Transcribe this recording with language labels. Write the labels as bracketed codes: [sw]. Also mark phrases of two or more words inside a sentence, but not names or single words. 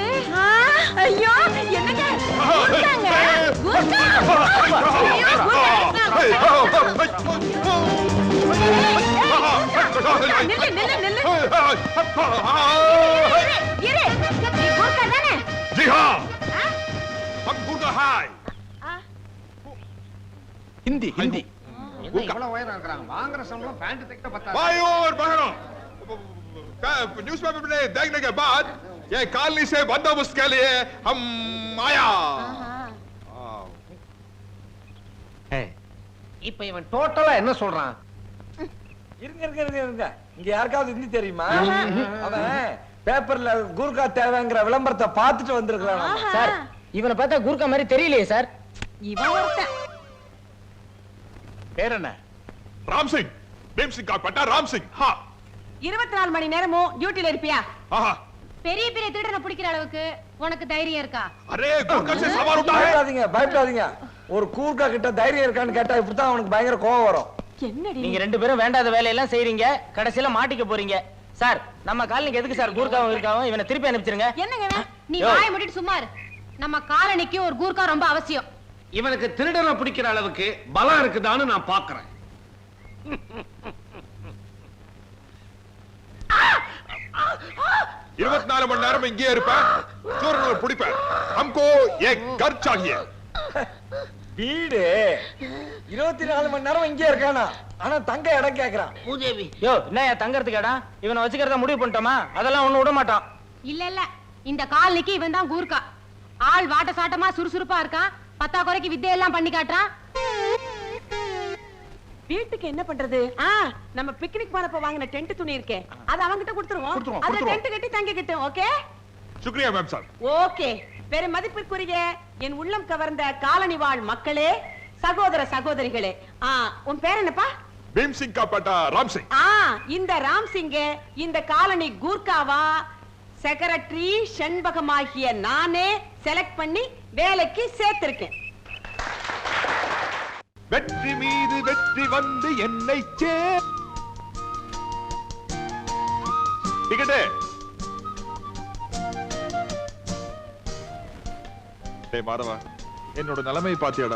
[ta] ஐயோ, என்னங்க? கூர்க்காங்க, கூர்க்கா. ஐயோ, கூர்க்கா. நில்லு, நில்லு, நில்லு. இரு, நீ கூர்க்கா தானே? [hi] जी हाँ हम गुर्गा हाय [ta] ஹிந்தி ஹிந்தி. என்ன இவ்வளவு உயரம் இருக்கிறாங்க? வாங்குற சம்பளம் பேண்ட் தைக்க பத்தாது. [hi] भाई और बहनों न्यूज़पेपर में देखने के बाद ये कॉलोनी से बंदोबस्त के लिए हम आया [ta] இப்ப இவன் டோட்டலா என்ன சொல்றான்? இருங்க இருங்க இருங்க இருங்க, இங்க யாருக்காவது ஹிந்தி தெரியுமா? அவன் பேப்பர்ல கூர்க்கா தேவைங்கிற விளம்பரத்தை பார்த்துட்டு வந்திருக்கான். சார், இவனை பார்த்தா கூர்க்கா மாதிரி தெரியலையே சார். இவன் ஒருத்தன். பேர் என்ன? [hi] राम सिंह भीम सिंह का पट्टा राम सिंह हाँ [ta] 24 மணி நேரமும் டியூட்டில இருப்பியா? [hi] हाँ [ta] பெரிய பெரிய திருடனை பிடிக்கிற அளவுக்கு உனக்கு தைரியம் இருக்கா? [hi] अरे गुर्गा से सवाल उठा है [ta] பயப்படாதீங்க பயப்படாதீங்க. ஒரு கூர்க்கா கிட்ட தைரியம் இருக்கான்னு கேட்டா இப்படித்தான் அவனுக்கு பயங்கர கோவம் வரும். என்னடி? நீங்க 2 பேரும் வேண்டாத வேலையெல்லாம் செய்றீங்க, கடைசியில மாட்டிக்க போறீங்க. சார், நம்ம காலனிக்கு எதுக்கு சார் கூர்க்காவும் இருக்காவும்? இவனை திருப்பி அனுப்பிச்சிருங்க. என்னங்க இவன்? நீ வாயை மூடிட்டு சும்மா இரு. நம்ம காலனிக்கு ஒரு கூர்க்கா ரொம்ப அவசியம். இவனுக்கு திருடனை பிடிக்கிற அளவுக்கு பலம் இருக்குதான்னு நான் பாக்குறேன். 24 மணி நேரம் இங்கே இருப்பேன் சூரனை பிடிப்பேன் [hi] हमको एक घर चाहिए [ta] வீடு 24 மணி நேரம் இங்கே இருக்கானா? ஆனா தங்க இடம் கேக்குறான். பூதேவி யோ, என்னய்யா தங்கறதுக்கு இடம்? இவனை வச்சுக்கிறதா முடிவு பண்ணிட்டோமா? அதெல்லாம் ஒண்ணு விட மாட்டோம். இல்ல இல்ல, இந்த காலனிக்கு இவன் தான் கூர்க்கா. ஆள் வாட்ட சாட்டமா சுறுசுறுப்பா இருக்கான். பத்தா குறைக்கு வித்தையெல்லாம் பண்ணி காட்டுறான். வீட்டுக்கு என்ன பண்றது? நம்ம பிக்னிக் போனப்ப வாங்கின டென்ட் துணி இருக்கே, அது அவங்கிட்ட கொடுத்துருவோம். அத டென்ட் கட்டி தங்கிக்கிட்டோம். ஓகே [hi] शुक्रिया मैम साहब [ta] ஓகே. பெரும் மதிப்பிற்குரிய என் உள்ளம் கவர்ந்த காலனி வாழ் மக்களே, சகோதர சகோதரிகளே, உன் பேர் என்னப்பா? [hi] भीम सिंह का पट्टा राम सिंह [ta] இந்த ராம் சிங்க இந்த காலனி கூர்க்காவா செக்ரட்டரி செண்பகமாகிய நானே செலக்ட் பண்ணி வேலைக்கு சேர்த்திருக்கேன். வெற்றி மீது வெற்றி வந்து என்னை டிக்கெட்டு டேய் மாதவா, என்னோட நிலைமை பாத்தியாடா?